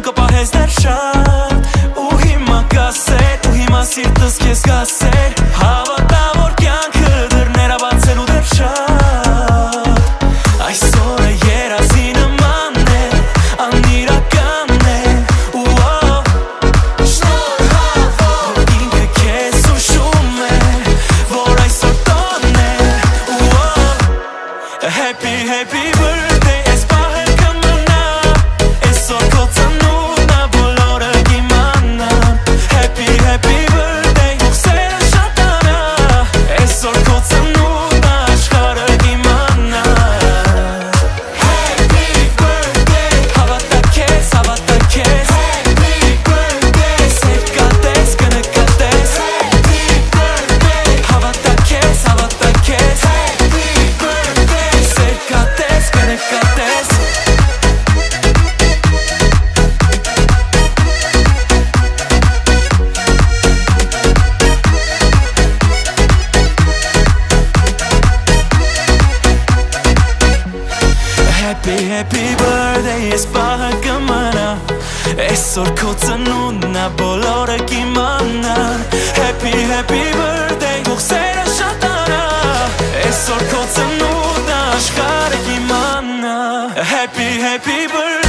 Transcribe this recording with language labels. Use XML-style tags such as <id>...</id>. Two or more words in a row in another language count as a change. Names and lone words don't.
<hy>կպահես դեռ շատ Ու հիմա կասեր, ու հիմա սիրտս քեզ կասեր Հավատա որ կյանքը դռներ ա բացելու դեռ շատ Այսօրը երազի նման է, անիրական է Շնորհավոր ինքը քեզ ուշում է, որ այսօր տոնն է</hy> <en>Happy, happy birthday,</en> <hy>ես պահը կմնա Այսօր քո ծնունդն ա, բոլորը կիմանան</hy> <en>Happy, happy birthday,</en> <hy>հուղսերը շատանա Այսօր քո ծնունդն ա, աշխարհը կիմանա</hy> <en>Happy birthday,</en> <hy>հավատա քեզ, հավատա քեզ</hy> <en>Happy birthday,</en> <hy>սեր կատես, կնկատես</hy> <en>Happy birthday,</en> <hy>հավատա քեզ, հավատա քեզ</hy> <en>Happy birthday,</en> <hy>սեր կատես, կնկատես</hy> <en>Happy, happy birthday,</en> <hy>ես պահը կմնա Այսօր քո ծնունդն ա, բոլորը կիմանան</hy> <en>Happy, happy birthday,</en> <hy>հուղսերը շատանա Այսօր քո ծնունդն ա, աշխարհը կիմանա</hy> <en>Happy, happy birthday</en>